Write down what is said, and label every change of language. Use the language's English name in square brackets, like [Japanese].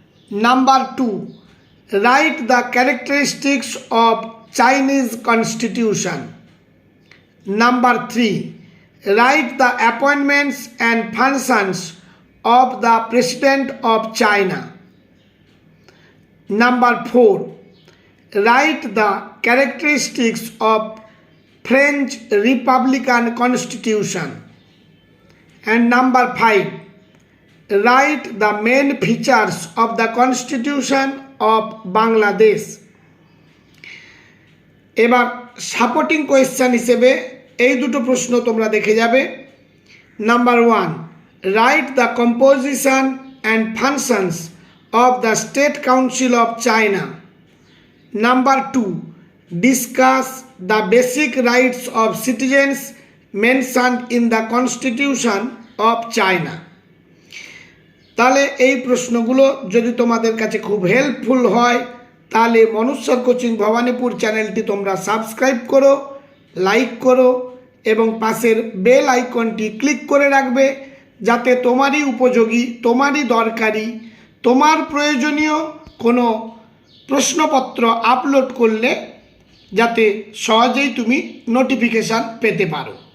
[English] Number 2, write the characteristics of Chinese constitution. Number 3, write the appointments and functions of the president of China. Number 4, write the characteristics of French Republican Constitution. And number 5, write the main features of the Constitution of Bangladesh. [Bangla] এবার supporting question হিসেবে এই দুটো প্রশ্ন তোমরা দেখে যাবে। [English] Number 1, write the composition and functions of the State Council of China. Number 2, discuss the basic rights of citizens mentioned in the Constitution of China. [Bangla] তাহলে এই প্রশ্নগুলো যদি তোমাদের কাছে খুব হেল্পফুল হয় তাহলে মনুষ্যর কোচিং ভবানীপুর চ্যানেলটি তোমরা সাবস্ক্রাইব করো, লাইক করো এবং পাশের বেল আইকনটি ক্লিক করে রাখবে, যাতে তোমারই উপযোগী, তোমারই দরকারি, তোমার প্রয়োজনীয় কোনো প্রশ্নপত্র আপলোড করলে যাতে সহজেই তুমি নোটিফিকেশান পেতে পারো।